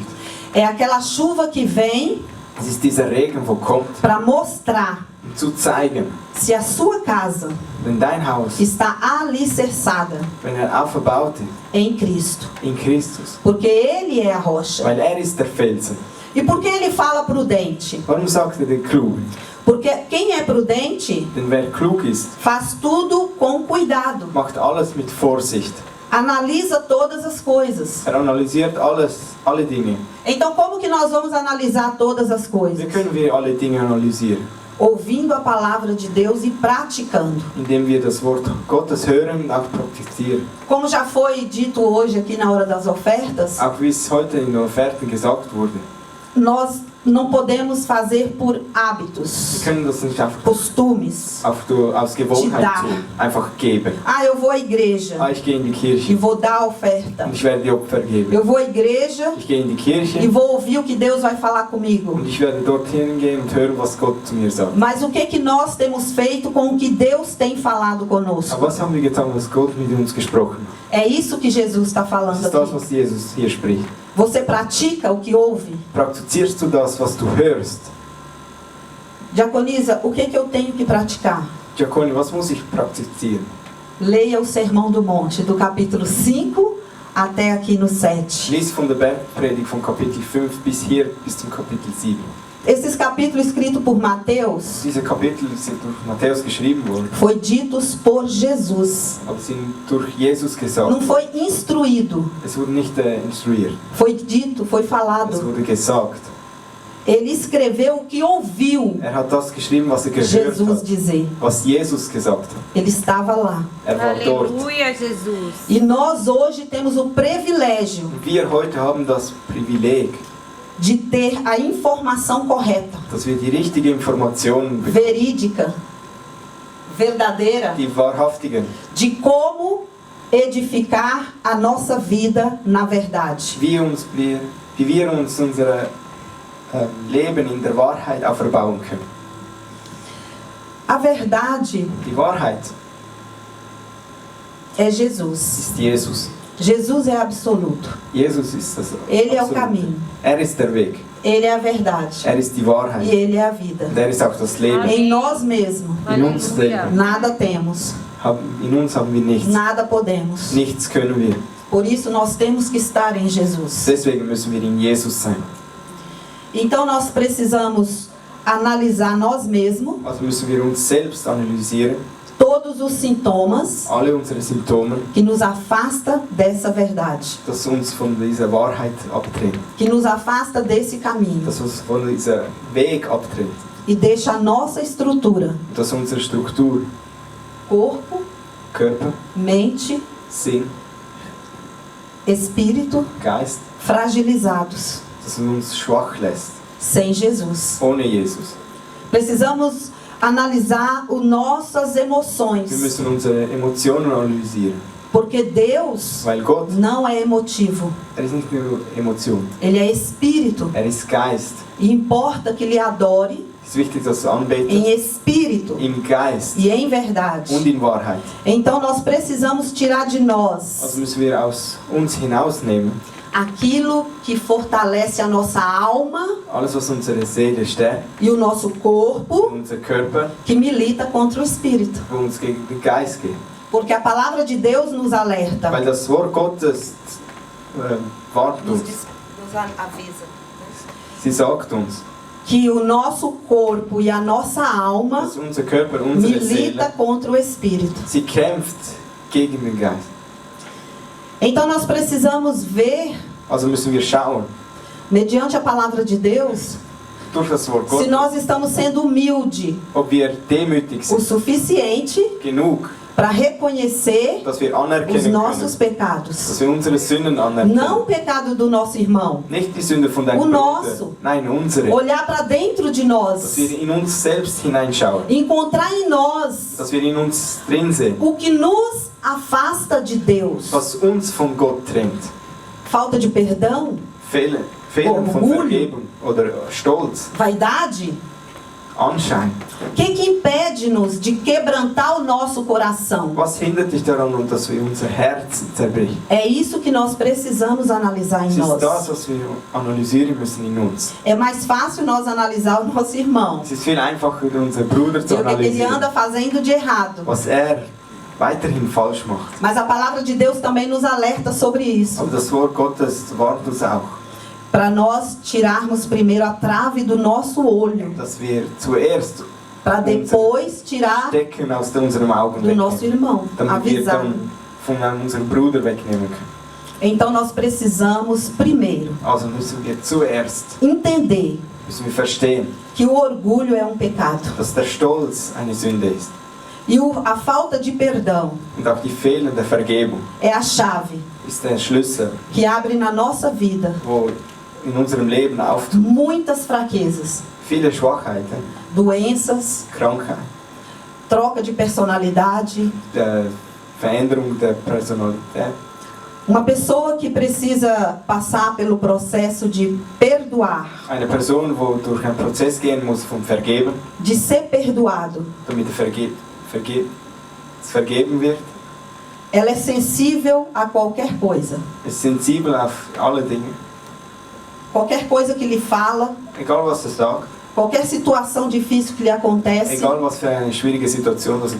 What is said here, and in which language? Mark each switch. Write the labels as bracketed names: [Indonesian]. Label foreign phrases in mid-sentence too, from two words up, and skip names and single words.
[Portuguese] É aquela chuva que vem [German] Es ist dieser Regen, wo kommt, [Portuguese] para mostrar [German] um zu zeigen, [Portuguese] se a sua casa [German] wenn dein Haus, [Portuguese] está alicerçada [German] wenn aufgebaut ist, [Portuguese] em Cristo. [German] in Christus, [Portuguese] Porque Ele é a rocha. [German] weil ist der Felsen. [Portuguese] E por que ele fala prudente? [German] Warum sagt den klug? [Portuguese] Porque quem é prudente [German] Denn wer klug ist, [Portuguese] faz tudo com cuidado. [German] macht alles mit Vorsicht. [Portuguese] Analisa todas as coisas. [German] Analysiert alle Dinge. [Portuguese] Então como que nós vamos analisar todas as [German] Wie [Portuguese] coisas? [German] können wir alle Dinge analysieren? [Portuguese] Ouvindo a palavra de Deus e praticando. [German] Indem wir das Wort Gottes hören und auch praktizieren. [Portuguese] Como já foi dito hoje aqui na hora das ofertas, [German] Auch wie es heute in den Offerten gesagt wurde. [Portuguese] nós não podemos fazer por [German] Wir [Portuguese] hábitos, [German] können das nicht einfach [Portuguese] costumes. [German] aus Gewohnheit [Portuguese] Da. [German] tun. Einfach geben. [Portuguese] Ah, eu vou à igreja [German] Ich gehe in die [Portuguese] e [German] Kirche [Portuguese] vou dar a oferta. [German] und ich werde die Opfer geben. [Portuguese] Eu vou à igreja [German] Ich gehe in die [Portuguese] e [German] Kirche [Portuguese] vou ouvir o que Deus vai falar comigo. [German] und ich werde dorthin gehen und hören, was Gott zu mir sagt. [Portuguese] Mas o que nós temos feito com o que Deus tem falado conosco? [German] Aber was haben wir getan, was Gott mit uns gesprochen hat? [Portuguese] É isso que Jesus está [German] Das [Portuguese] falando [German] ist das, [Portuguese] aqui. [German] was Jesus hier spricht. [Portuguese] Você pratica o que ouve? [German] Praktizierst du das, was du hörst? [Portuguese] Diaconisa, o que eu tenho que praticar? [German] Diakoni, was muss ich praktizieren? [Portuguese] Leia o Sermão do Monte, do capítulo 5 até aqui no 7. [German] Lies von der Bergpredigt von Kapitel 5 bis hier, bis zum Kapitel 7. [Portuguese] Esses capítulos escritos por Mateus [German] Diese Kapitel sind durch Matthäus geschrieben worden, [Portuguese] foi ditos por Jesus. [German] aber sind durch Jesus [Portuguese] Não [German] gesagt. [Portuguese] foi instruído, [German] Es wurde nicht instruiert, [Portuguese] foi dito, foi [German] es [Portuguese] falado. [German] wurde gesagt. [Portuguese] Ele escreveu o que ouviu [German] Hat das geschrieben, was gehört Jesus hat, [Portuguese] dizer. [German] was Jesus gesagt hat. [Portuguese] Ele estava lá. [German] War dort. [Portuguese] Aleluia, Jesus. E nós hoje temos o privilégio [German] Und wir heute haben das Privileg, [Portuguese] de ter a informação correta, [German] dass wir die richtige Information bekommen, [Portuguese] verídica, verdadeira [German] die wahrhaftige, [Portuguese] de como edificar a nossa vida na verdade. [German] wie wir uns unser Leben in der Wahrheit auferbauen können. [Portuguese] A verdade [German] Die Wahrheit [Portuguese] é Jesus. [German] ist Jesus. [Portuguese] Jesus é absoluto. [German] Jesus ist das [Portuguese] Ele é o [German] Absolute. [Portuguese] caminho. [German] Er ist der Weg. [Portuguese] Ele é a verdade. [German] Er ist die [Portuguese] E [German] Wahrheit. [Portuguese] Ele é a vida. [German] Und er ist auch das Leben. [Portuguese] Em nós mesmos, [German] In uns Aleluia. drin. [Portuguese] nada temos, [German] In uns haben wir nichts. [Portuguese] nada podemos. [German] Nichts können wir. [Portuguese] Por isso nós temos que estar em Jesus. [German] Deswegen müssen wir in Jesus sein. [Portuguese] Então nós precisamos analisar nós mesmos, [German] Also müssen wir uns selbst analysieren, [Portuguese] todos os sintomas [German] alle unsere Symptome, [Portuguese] que nos afasta dessa verdade, [German] das uns von dieser Wahrheit abtrennen. [Portuguese] que nos afasta desse caminho [German] Das uns von dieser Weg abtrennt. [Portuguese] e deixa a nossa estrutura, [German] Dass unsere Struktur, [Portuguese] corpo, [German] Körper, [Portuguese] mente, [German] Sinn, [Portuguese] espírito, [German] Geist, [Portuguese] fragilizados, [German] das uns schwach lässt. [Portuguese] sem Jesus. [German] Ohne Jesus. [Portuguese] Precisamos analisar as nossas [German] Wir [Portuguese] emoções, [German] müssen unsere Emotionen analysieren. [Portuguese] porque Deus [German] Weil Gott, [Portuguese] não é emotivo, [German] er ist nicht nur Emotion. [Portuguese] Ele é espírito. [German] Er ist Geist. [Portuguese] E importa que lhe adore [German] Es ist wichtig, dass du anbetest. [Portuguese] em espírito [German] Im Geist [Portuguese] e em verdade. [German] und in Wahrheit. [Portuguese] Então nós precisamos tirar de nós [German] Also müssen wir aus uns hinausnehmen. [Portuguese] aquilo que fortalece a nossa alma [German] Alles, was unsere Seele stärkt, [Portuguese] e o nosso corpo, [German] unser Körper, [Portuguese] que milita contra o espírito. [German] wo uns gegen den Geist geht. [Portuguese] Porque a palavra de Deus nos alerta [German] Weil das Wort Gottes warnt [Portuguese] Nos, [German] uns. [Portuguese] nos avisa. [German] Sie sagt uns, [Portuguese] que o nosso corpo e a nossa alma [German] dass unser Körper, unsere [Portuguese] milita [German] Seele, [Portuguese] contra o espírito. [German] sie kämpft gegen den Geist. [Portuguese] Então nós precisamos ver, [German] Also müssen wir schauen, [Portuguese] mediante a palavra de Deus, [German] durch das Wort [Portuguese] se [German] Gottes, [Portuguese] nós estamos sendo humildes [German] ob wir demütig [Portuguese] o [German] sind, [Portuguese] suficiente [German] genug, [Portuguese] para reconhecer [German] dass wir [Portuguese] os [German] anerkennen [Portuguese] nossos [German] können, [Portuguese] pecados. [German] dass wir unsere Sünden anerkennen. [Portuguese] Não o pecado do nosso irmão. [German] Nicht die Sünde von deinem [Portuguese] O [German] Bruder, [Portuguese] nosso. [German] nein, unsere. [Portuguese] Olhar para dentro de [German] Dass [Portuguese] nós. [German] wir in uns selbst hineinschauen, [Portuguese] Encontrar em nós [German] dass wir in uns drin sehen, [Portuguese] o que nos afasta de Deus. [German] was uns von Gott trennt. [Portuguese] Falta de perdão, [German] Fehler von [Portuguese] Orgulho. [German] Vergebung oder Stolz, [Portuguese] vaidade. [German] Anschein. [Portuguese] O que impede-nos de quebrantar o nosso coração? [German] Was hindert dich daran, dass wir unser Herz zerbrechen? [Portuguese] É isso que nós precisamos analisar em [German] Es ist [Portuguese] nós. [German] das, was wir analysieren müssen in uns. [Portuguese] É mais fácil nós analisar o nosso irmão. [German] Es ist viel einfacher, unseren Bruder zu [Portuguese] E o que ele [German] analysieren, [Portuguese] anda fazendo de errado. [German] was weiterhin falsch macht. [Portuguese] Mas a palavra de Deus também nos alerta sobre isso. [German] Aber das Wort Gottes warnt uns auch, [Portuguese] Para nós tirarmos primeiro a trave do nosso olho. [German] dass wir zuerst [Portuguese] Para depois tirar [German] Stecken aus unserem Augen [Portuguese] do nosso [German] wegnehmen, [Portuguese] irmão. [German] damit wir [Portuguese] Avisar. [German] dann von unserem Bruder wegnehmen können. [Portuguese] Então nós precisamos primeiro [German] Also müssen wir zuerst [Portuguese] entender [German] verstehen, [Portuguese] que o orgulho é um pecado. [German] dass der Stolz eine Sünde ist. [Portuguese] E a falta de perdão [German] Und auch die fehlende Vergebung [Portuguese] é a chave [German] ist der Schlüssel, [Portuguese] que abre na nossa vida [German] wo in unserem Leben auftut. [Portuguese] muitas fraquezas, [German] Viele Schwachheiten, [Portuguese] doenças, [German] Krankheit, [Portuguese] troca de personalidade. [German] der Veränderung der Personalität. [Portuguese] Uma pessoa que precisa passar pelo processo de perdoar, [German] Eine Person, die durch einen Prozess gehen muss von Vergeben, [Portuguese] de ser perdoado, [German] damit vergeben wird, [Portuguese] ela é sensível a qualquer coisa. [German] ist sensibel auf alle Dinge. [Portuguese] Qualquer coisa que lhe fala, [German] Egal was er sagt, [Portuguese] qualquer situação difícil que lhe acontece, [German] egal was für eine schwierige Situation das